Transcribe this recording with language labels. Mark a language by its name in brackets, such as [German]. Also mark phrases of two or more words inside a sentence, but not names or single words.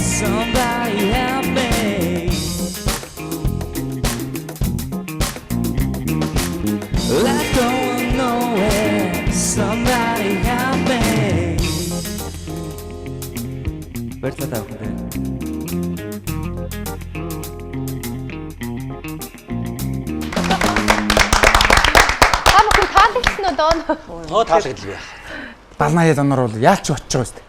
[English] Somebody help me. Life going nowhere. Somebody help me. [Mongolian] Баярлалаа та бүхэнд. Та бүхэн таалагчсан уу доо? Таалагдлаа яах. 70-80 оноор бол яалч очиж байгаа шүү дээ.